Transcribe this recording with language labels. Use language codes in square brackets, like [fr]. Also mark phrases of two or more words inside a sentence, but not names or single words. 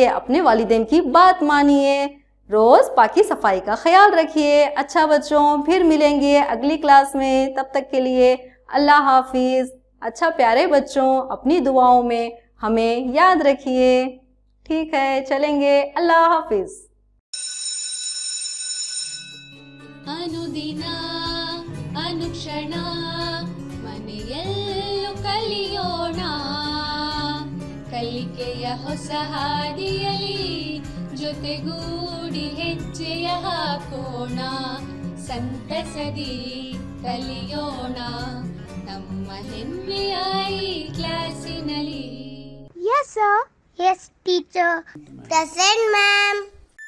[hi] अपने वालिदैन की बात मानिए, रोज़ पाकी सफाई का ख्याल रखिए। अच्छा बच्चों, फिर मिलेंगे अगली क्लास में। तब तक के लिए अल्लाह हाफिज़। अच्छा प्यारे बच्चों, अपनी दुआओं में हमें याद रखिए। ठीक है, चलेंगे। अल्लाह हाफिज़। [kn] ಅನುದಿನ ಅನುಕ್ಷಣ ಮನೆಯಲ್ಲೂ ಕಲಿಯೋಣ, ಕಲಿಕೆಯ ಹೊಸ ಹಾದಿಯಲಿ ಜೊತೆಗೂಡಿ ಹೆಜ್ಜೆಯ ಹಾಕೋಣ, ಸಂತಸದಿ ಕಲಿಯೋಣ ನಮ್ಮ ಹೆಮ್ಮೆಯ ಈ ಕ್ಲಾಸಿನಲ್ಲಿ. [en] Yes sir. Yes teacher. Present ma'am.